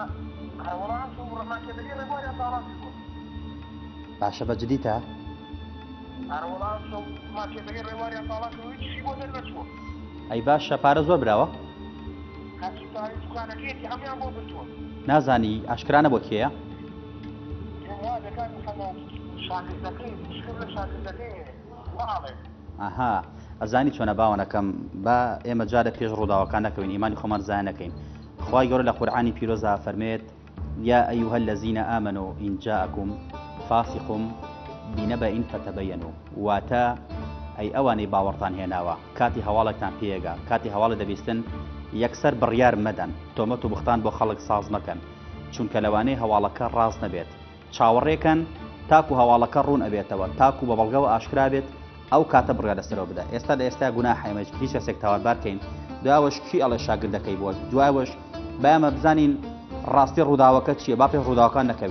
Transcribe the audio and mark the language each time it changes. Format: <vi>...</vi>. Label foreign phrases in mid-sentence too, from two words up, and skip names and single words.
<ckb>باشە بە جدیتە ئەی باشە پارە زۆر براوە نازانی ئاشکرانە بۆ کێیە ئاها ئەزانی چۆنە باوەنەکەم با ئێمە جارە پێش ڕووداوەکان نەکەوین ئیمانی خۆمان زایە نەکەین خوای گەورە لە قورئانی پیرۆزە فەرمێت</ckb> <ar>یا ئەیها الذین آمنوا إن جاءكم فاسق بنبأ فتبينوا</ar> <ckb>واتە ئەی ئەوانەی باوەڕتان هێناوە کاتی هەواڵێکتان پێیەگا کاتی هەواڵە دەبیستن یەکسەر بڕیار مەدەن تۆمەت و بختان بۆ خەڵک ساز مەکەن چونکە لەوانەیە هەواڵەکە ڕاست نەبێت چاوەڕێکەن تاکو هەواڵەکە ڕوون ئەبێتەوە تاکو بە بەڵگەوە ئاشکرا بێت ئەو کاتە بڕیار لەسەرەوە بدە ئێستا لە ئێستا گوناحی هیچ کەسێک تاوانبارکەین دوایەوەش کی ئەڵێ شاگردەکەی بووە دوایەوەش بایەمە بزانین ڕاستی ڕووداوەکە چییە با پێش ڕووداوەکان نەکەوین</ckb>